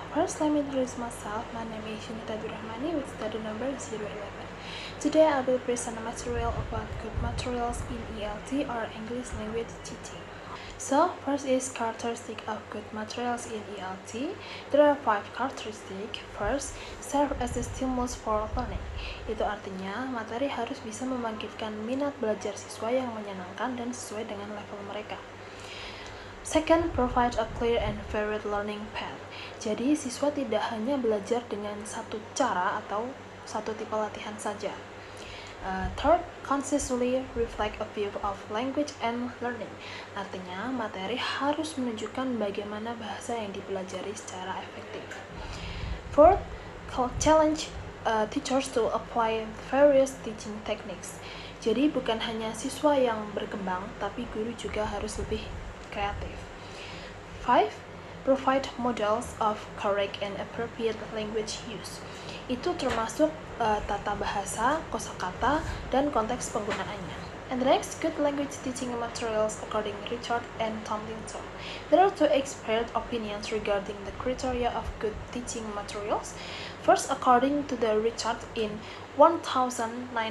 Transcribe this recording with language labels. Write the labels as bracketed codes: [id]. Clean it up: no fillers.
[en] First, let me introduce myself. My name is Yunita Durrahmani with study number 011. Today, I will present a material about good materials in ELT or English language teaching. So, first is characteristic of good materials in ELT. There are 5 characteristics. First, serve as a stimulus for learning. [id] Itu artinya, materi harus bisa membangkitkan minat belajar siswa yang menyenangkan dan sesuai dengan level mereka. [en] Second, provide a clear and varied learning path. [id] Jadi, siswa tidak hanya belajar dengan satu cara atau satu tipe latihan saja. [en] Third, consistently reflect a view of language and learning. [id] Artinya, materi harus menunjukkan bagaimana bahasa yang dipelajari secara efektif. [en] Fourth, challenge teachers to apply various teaching techniques. [id] Jadi, bukan hanya siswa yang berkembang, tapi guru juga harus lebih kreatif. [en] 5. Provide models of correct and appropriate language use. [id] Itu termasuk tata bahasa, kosakata, dan konteks penggunaannya. [en] And the next, good language teaching materials according Richard and Tomlinson. There are 2 expert opinions regarding the criteria of good teaching materials. First, according to the Richard in 1990.